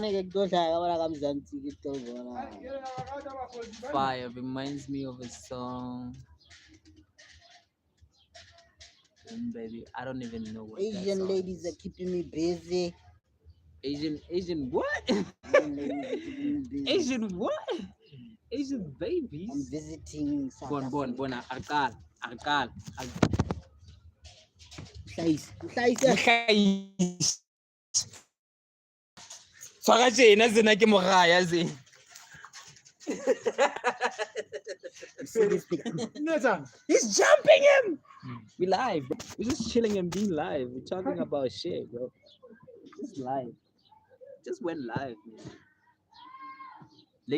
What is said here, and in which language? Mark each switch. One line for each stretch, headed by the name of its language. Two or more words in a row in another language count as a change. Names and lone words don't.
English: Fire reminds me of a song. Baby, I don't even know what that Asian song ladies is. are keeping me busy. Asian what? Asian ladies are keeping me busy. Asian what? Asian babies. I'm visiting South Bon, Africa. Arkal.
Southern Sotho: Tshwara tjena tsena ke mogaya se.
English: He's jumping him. We live, bro. We're just chilling and being live. We're talking about shit, bro. Just live. Just went live, man. The